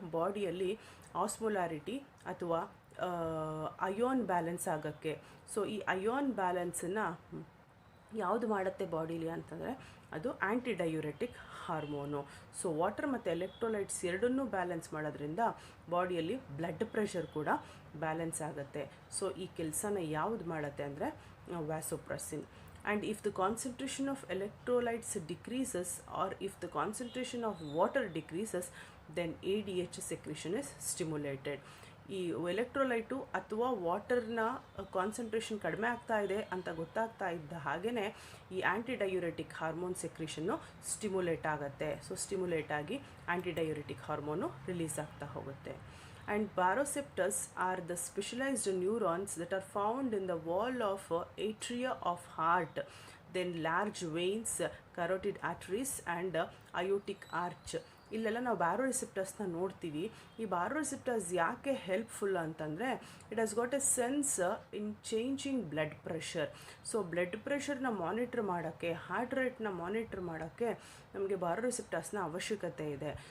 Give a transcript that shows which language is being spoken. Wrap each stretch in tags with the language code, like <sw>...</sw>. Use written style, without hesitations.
<kn>ಬಾಡಿಯಲ್ಲಿ ಆಸ್ಮೋಲಾರಿಟಿ ಅಥವಾ ion balance ಆಗೋಕ್ಕೆ. ಸೊ ಈ ಅಯೋನ್ ಬ್ಯಾಲೆನ್ಸನ್ನು ಯಾವುದು ಮಾಡುತ್ತೆ ಬಾಡೀಲಿ ಅಂತಂದರೆ ಅದು ಆ್ಯಂಟಿಡಯೂರೆಟಿಕ್ ಹಾರ್ಮೋನು. ಸೊ ವಾಟರ್ ಮತ್ತು ಎಲೆಕ್ಟ್ರೋಲೈಟ್ಸ್ ಎರಡನ್ನೂ ಬ್ಯಾಲೆನ್ಸ್ ಮಾಡೋದ್ರಿಂದ ಬಾಡಿಯಲ್ಲಿ ಬ್ಲಡ್ ಪ್ರೆಷರ್ ಕೂಡ ಬ್ಯಾಲೆನ್ಸ್ ಆಗುತ್ತೆ. ಸೊ ಈ ಕೆಲಸನ ಯಾವುದು ಮಾಡುತ್ತೆ ಅಂದರೆ ವ್ಯಾಸೋಪ್ರೆಸ್ಸಿನ್.</kn> <en>And if the concentration of electrolytes decreases or if the concentration of water decreases, then ADH secretion is stimulated.</en> <kn>ಈ ಎಲೆಕ್ಟ್ರೋಲೈಟು ಅಥವಾ ವಾಟರ್ನ ಕಾನ್ಸಂಟ್ರೇಷನ್ ಕಡಿಮೆ ಆಗ್ತಾ ಇದೆ ಅಂತ ಗೊತ್ತಾಗ್ತಾ ಇದ್ದ ಹಾಗೆಯೇ ಈ ಆ್ಯಂಟಿಡಯೂರೆಟಿಕ್ ಹಾರ್ಮೋನ್ ಸೆಕ್ರಿಷನ್ನು ಸ್ಟಿಮ್ಯುಲೇಟ್ ಆಗುತ್ತೆ. ಸೊ ಸ್ಟಿಮ್ಯುಲೇಟ್ ಆಗಿ ಆ್ಯಂಟಿಡಯೂರೆಟಿಕ್ ಹಾರ್ಮೋನು ರಿಲೀಸ್ ಆಗ್ತಾ ಹೋಗುತ್ತೆ.</kn> <en>And baroreceptors are the specialized neurons that are found in the wall of atria of heart, then large veins, carotid arteries and aortic arch.</en> <kn>ಇಲ್ಲೆಲ್ಲ ನಾವು ಬ್ಯಾರೋರಿಸೆಪ್ಟರ್ಸ್ನ ನೋಡ್ತೀವಿ. ಈ ಬ್ಯಾರೋರಿಸೆಪ್ಟರ್ಸ್ ಯಾಕೆ ಹೆಲ್ಪ್ಫುಲ್ ಅಂತಂದರೆ</kn> <en>It has got a sense in changing blood pressure.</en> <kn>So blood ಪ್ರೆಷರ್ನ monitor ಮಾಡೋಕ್ಕೆ, heart ರೇಟ್ನ monitor ಮಾಡೋಕ್ಕೆ ನಮಗೆ ಬ್ಯಾರೋರಿಸೆಪ್ಟರ್ಸ್ನ ಅವಶ್ಯಕತೆ ಇದೆ.</kn>